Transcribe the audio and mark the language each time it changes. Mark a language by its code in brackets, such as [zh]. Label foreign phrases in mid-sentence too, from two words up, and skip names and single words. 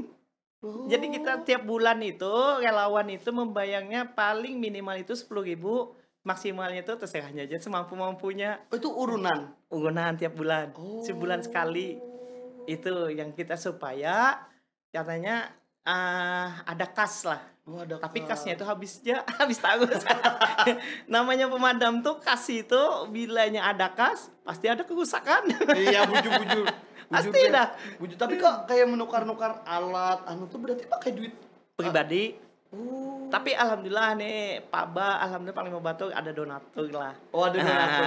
[id] Jadi kita tiap bulan itu relawan itu membayarnya paling minimal itu 10.000, maksimalnya itu terserahnya aja semampu-mampunya. Itu urunan tiap bulan. Sebulan sekali. Itu yang kita supaya katanya ada kas lah. Oh, ada Tapi kas. kasnya itu habis tahun. Namanya pemadam tuh kas itu bilanya ada kas pasti ada kerusakan. [bjn] Iya, bujur-bujur. [id] Pasti [bjn] Bujur, [id] dah. [bjn] Bujur. [id] Tapi kok kayak menukar-nukar alat tuh berarti pakai duit Pribadi. Oh. Tapi alhamdulillah nih Pak Ba, alhamdulillah Panglima Batu ada donatur lah. Oh, ada donatur.